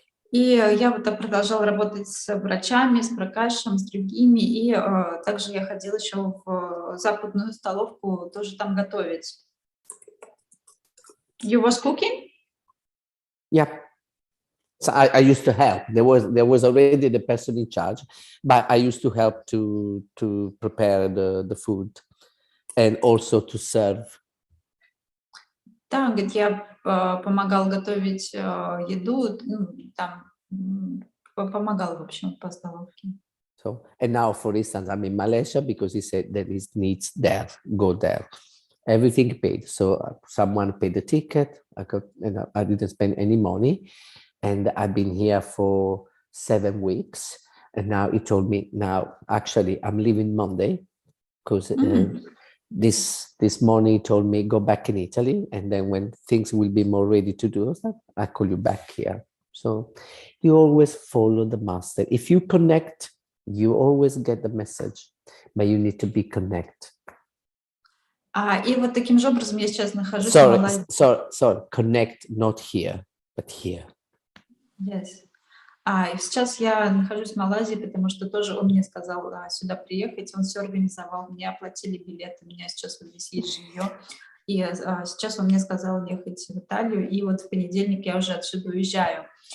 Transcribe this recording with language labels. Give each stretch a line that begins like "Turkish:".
Russian: И я вот так продолжала работать с врачами, с Пракашем, с другими. И также я ходила еще в западную столовку тоже там готовить.
English: You was cooking? Yeah. So I used to help. There was already the person in charge, but I used to help to prepare the food and also to serve. Да, говорит, я помогал готовить еду, там помогал, в общем, по столовке. So, and now, for instance, I'm in Malaysia because he said there is needs there, go there. Everything paid. So someone paid the ticket. I didn't spend any money. And I've been here for 7 weeks. And now he told me, now, actually, I'm leaving Monday because this morning he told me, go back in Italy. And then when things will be more ready to do, I call you back here. So you always follow the master. If you connect, you always get the message, but you need to be connected.
Russian: И вот таким же образом я сейчас нахожусь в Малайзии.
English: Sorry, connect not here, but here. Yes.
Russian: И сейчас я нахожусь в Малайзии, потому что тоже он мне сказал сюда приехать, он все организовал, мне оплатили билеты, у меня сейчас вот здесь есть жилье. И сейчас он мне сказал ехать в Италию, и вот в понедельник я уже отсюда уезжаю.